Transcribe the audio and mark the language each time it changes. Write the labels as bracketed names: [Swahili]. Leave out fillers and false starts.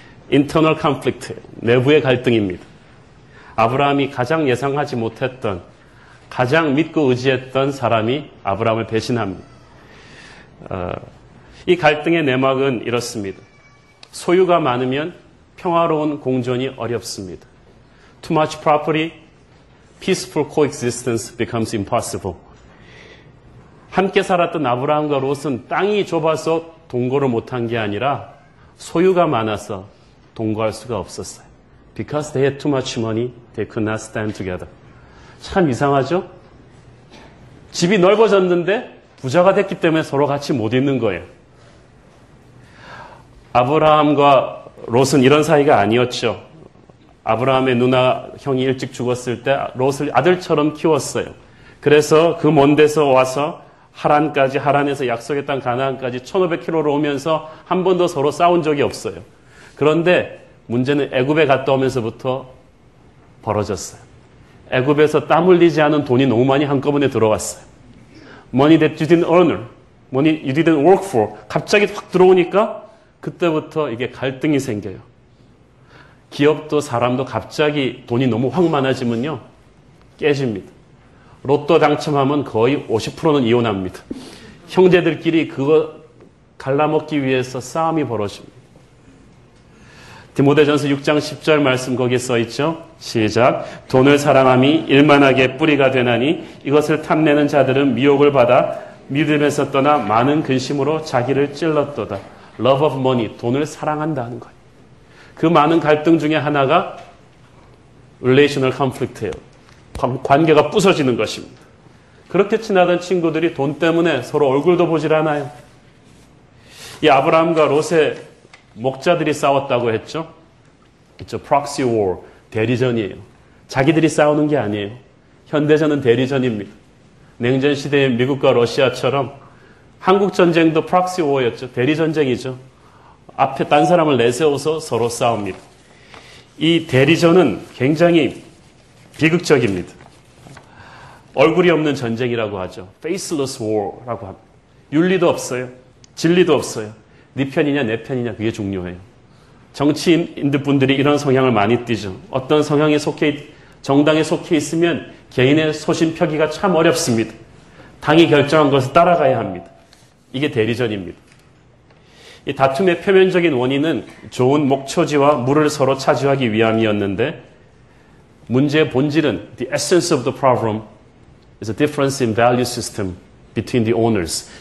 [Korean] 인터널 컨플릭트, 내부의 갈등입니다. 아브라함이 가장 예상하지 못했던, 가장 믿고 의지했던 사람이 아브라함을 배신합니다. 이 갈등의 내막은 이렇습니다. 소유가 많으면 평화로운 공존이 어렵습니다. [English] Too much property, peaceful coexistence becomes impossible. [Korean] 함께 살았던 아브라함과 롯은 땅이 좁아서 동거를 못한 게 아니라 소유가 많아서 동거할 수가 없었어요. [English] Because they had too much money, they could not stand together. [Korean] 참 이상하죠? 집이 넓어졌는데 부자가 됐기 때문에 서로 같이 못 있는 거예요. 아브라함과 롯은 이런 사이가 아니었죠. 아브라함의 누나 형이 일찍 죽었을 때 롯을 아들처럼 키웠어요. 그래서 그 먼 데서 와서 하란까지, 하란에서 약속의 땅 가나안까지 1500km로 오면서 한 번도 서로 싸운 적이 없어요. 그런데 문제는 애굽에 갔다 오면서부터 벌어졌어요. 애굽에서 땀 흘리지 않은 돈이 너무 많이 한꺼번에 들어왔어요. [English] Money that you didn't earn, money you didn't work for. [Korean] 갑자기 확 들어오니까 그때부터 이게 갈등이 생겨요. 기업도 사람도 갑자기 돈이 너무 확 많아지면요, 깨집니다. 로또 당첨하면 거의 50%는 이혼합니다. 형제들끼리 그거 갈라먹기 위해서 싸움이 벌어집니다. 디모데전서 6장 10절 말씀 거기에 써있죠. 시작. 돈을 사랑함이 일만하게 뿌리가 되나니 이것을 탐내는 자들은 미혹을 받아 믿음에서 떠나 많은 근심으로 자기를 찔렀도다. [English] Love of money, [Korean] 돈을 사랑한다는 거예요. 그 많은 갈등 중에 하나가 relational conflict예요. 관계가 부서지는 것입니다. 그렇게 친하던 친구들이 돈 때문에 서로 얼굴도 보질 않아요. 이 아브라함과 롯의 목자들이 싸웠다고 했죠. 그렇죠. proxy war, 대리전이에요. 자기들이 싸우는 게 아니에요. 현대전은 대리전입니다. 냉전 시대의 미국과 러시아처럼 한국 전쟁도 proxy war였죠. 대리전쟁이죠. 앞에 딴 사람을 내세워서 서로 싸웁니다. 이 대리전은 굉장히 비극적입니다. 얼굴이 없는 전쟁이라고 하죠. faceless war라고 합니다. 윤리도 없어요. 진리도 없어요. 네 편이냐 내 편이냐 그게 중요해요. 정치인들 분들이 이런 성향을 많이 띠죠. 어떤 성향에 정당에 속해 있으면 개인의 소신 펴기가 참 어렵습니다. 당이 결정한 것을 따라가야 합니다. 이게 대리전입니다. 이 다툼의 표면적인 원인은 좋은 목초지와 물을 서로 차지하기 위함이었는데 문제의 본질은 [English] the essence of the problem is a difference in value system between the owners.